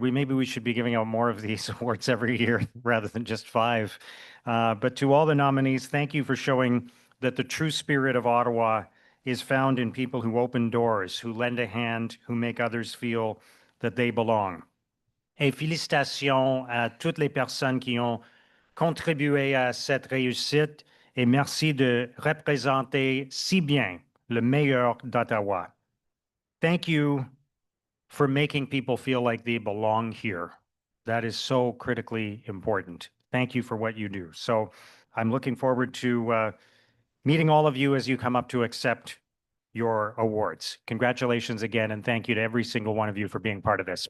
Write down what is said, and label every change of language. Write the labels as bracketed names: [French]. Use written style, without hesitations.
[English] Maybe we should be giving out more of these awards every year rather than just 5. But to all the nominees, thank you for showing that the true spirit of Ottawa is found in people who open doors, who lend a hand, who make others feel that they belong. [French] Et félicitations à toutes les personnes qui ont contribué à cette réussite et merci de représenter si bien le meilleur d'Ottawa. [English] Thank you for making people feel like they belong here. That is so critically important. Thank you for what you do. So I'm looking forward to meeting all of you as you come up to accept your awards. Congratulations again, and thank you to every single one of you for being part of this.